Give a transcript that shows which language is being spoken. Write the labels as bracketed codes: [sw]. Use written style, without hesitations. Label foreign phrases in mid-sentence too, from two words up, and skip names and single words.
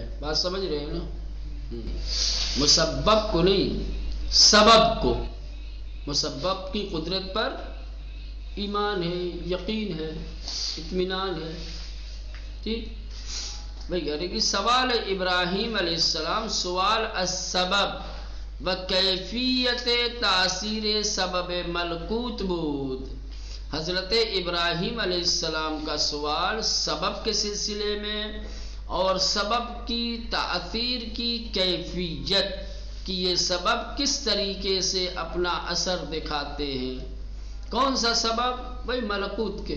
[ur] بات سمجھ رہے ہیں نا؟ مسبب کو نہیں، سبب کو. مسبب کی قدرت پر ایمان ہے، یقین ہے، اطمینان ہے. ٹھیک بھائی کہہ رہے کہ [fa] سوال ابراہیم علیہ السلام سوال السبب و کیفیت تاثیر سبب ملکوت بود. [ur] حضرت ابراہیم علیہ السلام کا سوال سبب کے سلسلے میں اور سبب کی تاثیر کی کیفیت کہ یہ سبب کس طریقے سے اپنا اثر دکھاتے ہیں. کون سا سبب؟ بھائی ملکوت کے.